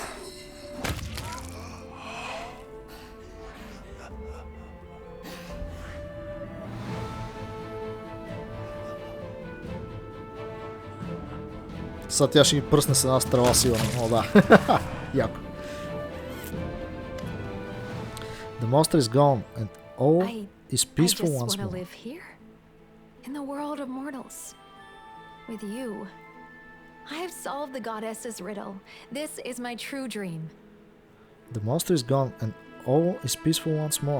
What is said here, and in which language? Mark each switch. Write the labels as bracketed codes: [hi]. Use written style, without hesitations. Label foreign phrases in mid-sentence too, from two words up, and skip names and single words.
[bg] Сега тя ще ги пръсне с една стрела сигурно. О, да. Яко. [en] The monster is gone and all is peaceful once more. Live here in the world of mortals with you. I have solved the goddess's riddle. This is my true dream. The monster is gone and all is peaceful once more.